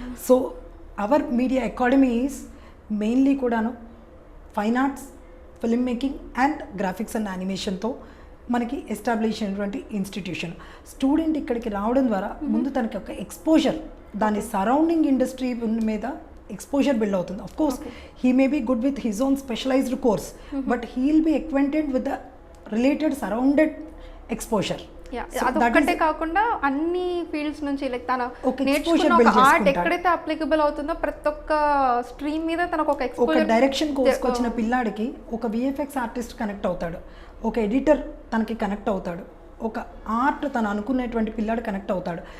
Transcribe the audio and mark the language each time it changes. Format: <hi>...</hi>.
<te>So our media academy is mainly కూడాను fine arts, film making and graphics and యానిమేషన్తో మనకి establish అయినటువంటి institution. Student ఇక్కడికి రావడం ద్వారా ముందు తనకి ఒక ఎక్స్పోజర్, దాని సరౌండింగ్ ఇండస్ట్రీ మీద exposure build అవుతుంది.</te> <en>Of course, he may be good with his own specialized course, but he will be acquainted with the related surrounded exposure.</en> <te>అదొక్కటే కాకుండా అన్ని ఫీల్డ్స్ నుంచి లైక్ తన నేర్చుకున్న ఒక ఆర్ట్ ఎక్కడైతే అప్లికబుల్ అవుతుందో ప్రతి ఒక్క స్ట్రీమ్ మీద తనకు ఒక ఎక్స్పోజర్. ఒక డైరెక్షన్ కోర్స్కి వచ్చిన పిల్లాడికి ఒక విఎఫ్ఎక్స్ ఆర్టిస్ట్ కనెక్ట్ అవుతాడు, ఒక ఎడిటర్ తనకి కనెక్ట్ అవుతాడు, ఒక ఆర్ట్ తను అనుకునేటువంటి పిల్లాడు కనెక్ట్ అవుతాడు.</te>